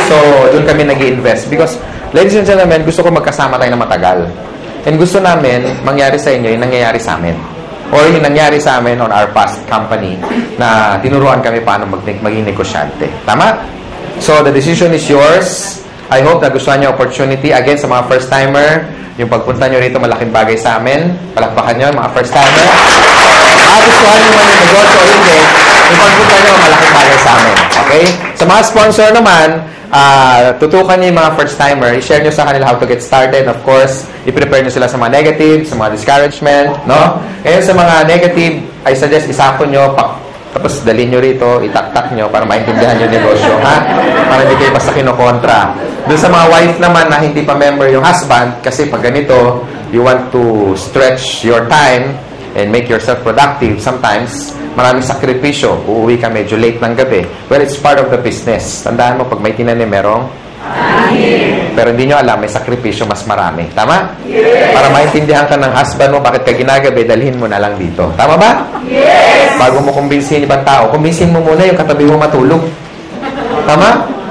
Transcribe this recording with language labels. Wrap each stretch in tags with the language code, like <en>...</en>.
<tl>So, doon kami nag-i-invest.</tl> <en>Because, ladies and gentlemen,</en> <tl>gusto ko magkasama tayo ng matagal. And gusto namin, mangyari sa inyo yung nangyayari sa amin. Or yung nangyari sa amin</tl> <en>on our past company</en> <tl>na tinuruan kami paano maging negosyante. Tama?</tl> <en>So, the decision is yours. I hope</en> <tl>na gustuhan niyo opportunity. Again, sa mga first-timer, yung pagpunta nyo rito, malaking bagay sa amin. Palakpakan nyo, mga first-timer. Gustuhan nyo man yung negosyo o hindi, yung pagpunta nyo, malaking bagay sa amin. Okay? Sa mga sponsor naman, tutukan nyo yung mga first-timer. I-share nyo sa kanila</tl> <en>how to get started.</en> <tl>Of course, i-prepare nyo sila sa mga negative, sa mga discouragement. No? Ngayon, sa mga negative,</tl> <en>I suggest</en> <tl>isako nyo, tapos dalhin nyo rito, itaktak nyo para maintindihan yung negosyo. Ha? Para hindi kayo basta kinokontra. Doon sa mga wife naman na hindi pa member yung husband, kasi pag ganito,</tl> <en>you want to stretch your time and make yourself productive.</en> <tl>Sometimes, maraming sakripisyo. Uuwi ka medyo late ng gabi.</tl> <en>Well, it's part of the business.</en> <tl>Tandaan mo, pag may tinanim, merong pero hindi nyo alam, may sakripisyo mas marami. Tama?</tl> <en>Yes.</en> <tl>Para maintindihan ka ng husband mo, bakit ka ginagabi, dalhin mo na lang dito. Tama ba?</tl> <en>Yes.</en> <tl>Bago mo kumbinsin ibang tao, kumbinsin mo muna yung katabi mo matulog. Tama?</tl>